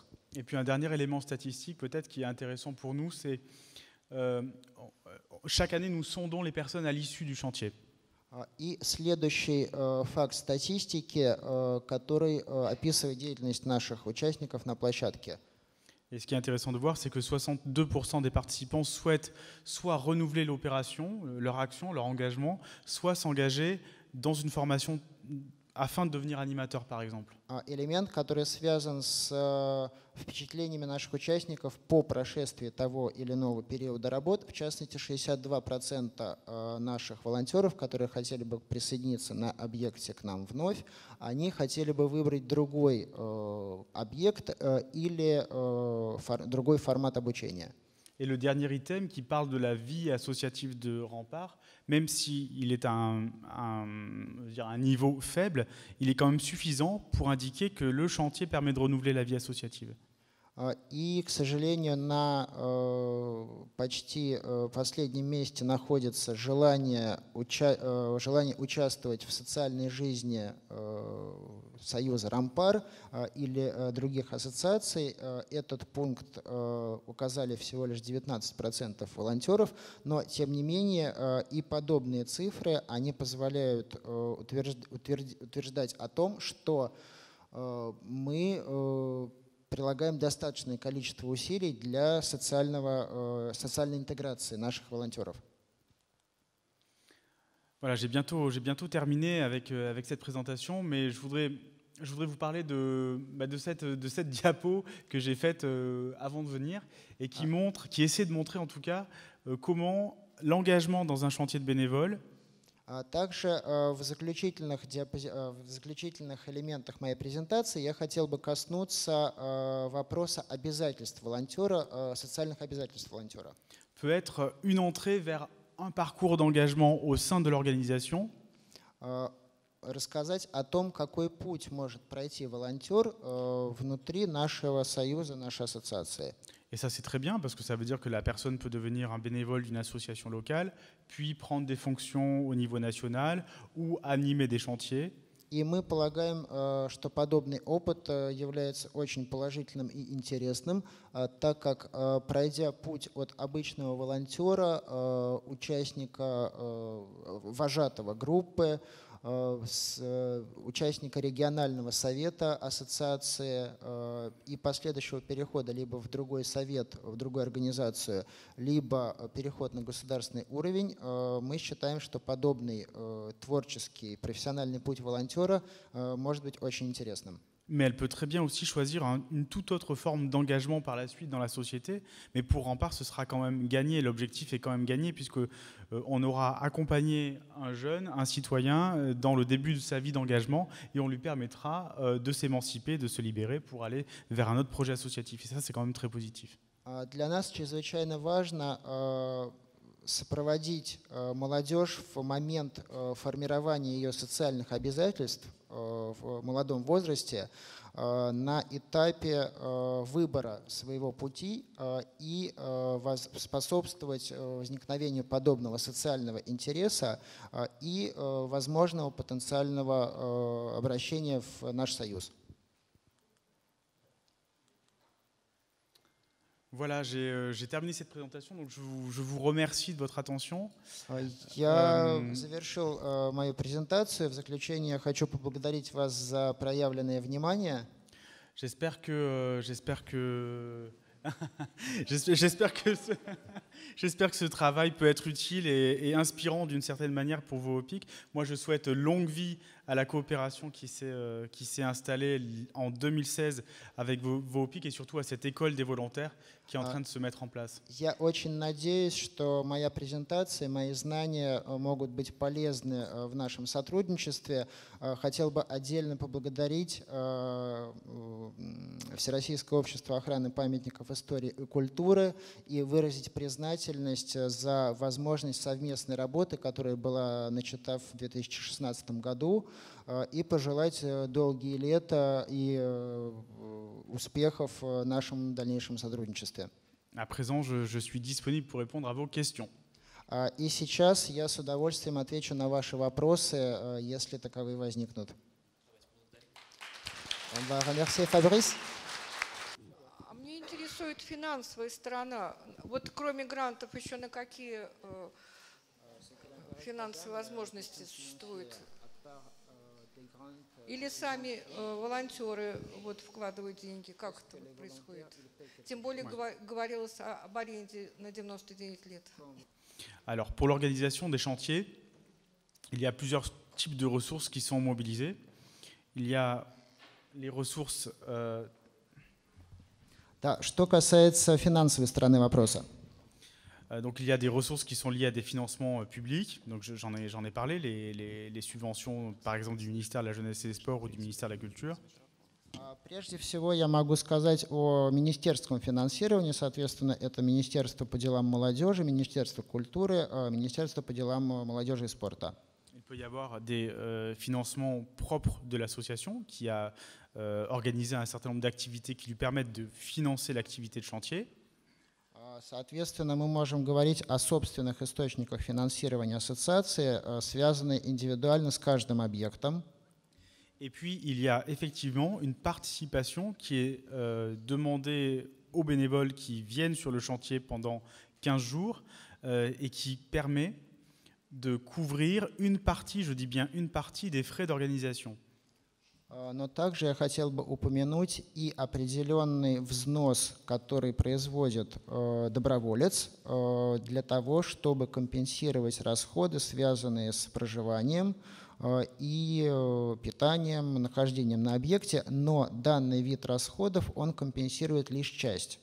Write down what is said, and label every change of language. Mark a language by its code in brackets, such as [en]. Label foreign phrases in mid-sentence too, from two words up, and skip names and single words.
[fr] Et puis un dernier élément statistique peut-être qui est intéressant pour nous, c'est chaque année nous sondons les personnes à l'issue du chantier. [ru] И следующий факт статистики, который описывает деятельность наших участников на площадке. [fr] Et ce qui est intéressant de voir, c'est que 62% des participants souhaitent soit renouveler l'opération, leur action, leur engagement, soit s'engager dans une formation afin de devenir animateur, par exemple. [ru] Элемент, который связан с впечатлениями наших участников по прошествии того или иного периода работ, в частности, 62% наших волонтеров, которые хотели бы присоединиться на объекте к нам вновь, они хотели бы выбрать другой объект или другой формат обучения. [fr] Et le dernier item qui parle de la vie associative de Rempart, même s'il est à un niveau faible, il est quand même suffisant pour indiquer que le chantier permet de renouveler la vie associative. [ru] И, к сожалению, на почти последнем месте находится желание участвовать в социальной жизни Союза Рампар или других ассоциаций. Этот пункт указали всего лишь 19% волонтеров, но, тем не менее, и подобные цифры, они позволяют утверждать о том, что мы прилагаем достаточное количество усилий для социальной интеграции наших волонтеров. [fr] Voilà, j'ai bientôt terminé avec cette présentation, mais je voudrais vous parler de cette diapo que j'ai faite avant de venir et qui essaie de montrer en tout cas comment l'engagement dans un chantier de bénévoles. [ru] Также в заключительных элементах моей презентации я хотел бы коснуться вопроса обязательств волонтера, социальных обязательств волонтера. [fr] Peut être une entrée vers un parcours d'engagement au sein de l'organisation. [ru] Рассказать о том, какой путь может пройти волонтер внутри нашего союза, нашей ассоциации. [fr] Et ça, c'est très bien parce que ça veut dire que la personne peut devenir un bénévole d'une association locale, puis prendre des fonctions au niveau national ou animer des chantiers. [ru] И мы полагаем, что подобный опыт является очень положительным и интересным, так как, пройдя путь от обычного волонтера, участника, вожатого группы, участника регионального совета ассоциации и последующего перехода либо в другой совет, в другую организацию, либо переход на государственный уровень, мы считаем, что подобный творческий, профессиональный путь волонтера может быть очень интересным. [fr] Mais elle peut très bien aussi choisir une toute autre forme d'engagement par la suite dans la société. Mais pour Rempart, ce sera quand même gagné. L'objectif est quand même gagné puisque on aura accompagné un jeune, un citoyen dans le début de sa vie d'engagement et on lui permettra de s'émanciper, de se libérer pour aller vers un autre projet associatif. Et ça, c'est quand même très positif. [ru] Для нас чрезвычайно важно сопроводить молодежь в момент формирования ее социальных обязательств в молодом возрасте на этапе выбора своего пути и способствовать возникновению подобного социального интереса и возможного потенциального обращения в наш союз. [fr] Voilà, j'ai terminé cette présentation, donc je vous remercie de votre attention. [ru] Я завершил мою презентацию. В заключение я хочу поблагодарить вас за проявленное внимание. [fr] J'espère que ce travail peut être utile et inspirant d'une certaine manière pour Voopic. Moi, je souhaite longue vie à la coopération qui s'est installée en 2016 avec Voopic et surtout à cette école des volontaires qui est en train de se mettre en place. [ru] Я очень надеюсь, что моя презентация, мои знания могут быть полезны в нашем сотрудничестве. Хотел бы отдельно поблагодарить Всероссийское общество охраны памятников истории и культуры и выразить признательность за возможность совместной работы, которая была начата в 2016 году, и пожелать долгие лета и успехов в нашем дальнейшем сотрудничестве. [fr] À présent, je suis disponible pour répondre à vos questions. [ru] И сейчас я с удовольствием отвечу на ваши вопросы, если таковые возникнут. [fr] Merci, Fabrice. [ru] Мне интересует финансовая сторона. Вот кроме грантов еще на какие финансовые возможности существуют? Или сами волонтеры вкладывают деньги? Как это происходит? Тем более говорилось об аренде на 99 лет. [fr] Alors, pour l'organisation des chantiers, il y a plusieurs types de ressources qui sont mobilisées. Il y a les ressources... [ru] Да, что касается финансовой стороны вопроса. [fr] Donc il y a des ressources qui sont liées à des financements publics. Donc j'en ai parlé, les subventions, par exemple, du ministère de la Jeunesse et des Sports ou du ministère de la Culture. [ru] Прежде всего я могу сказать о министерском финансировании. Соответственно, это Министерство по делам молодежи, Министерство культуры, Министерство по делам молодежи и спорта. [fr] peut y avoir des financements propres de l'association qui a organisé un certain nombre d'activités qui lui permettent de financer l'activité de chantier. [ru] Соответственно, мы можем говорить о собственных источниках финансирования ассоциации, связанные индивидуально с каждым объектом. [fr] Et puis, il y a effectivement une participation qui est demandée aux bénévoles qui viennent sur le chantier pendant 15 jours et qui permet de couvrir une partie, je dis bien une partie, des frais d'organisation. [ru] Но также я хотел бы упомянуть и определенный взнос, который производит доброволец для того, чтобы компенсировать расходы, связанные с проживанием и питанием, нахождением на объекте, но данный вид расходов он компенсирует лишь часть.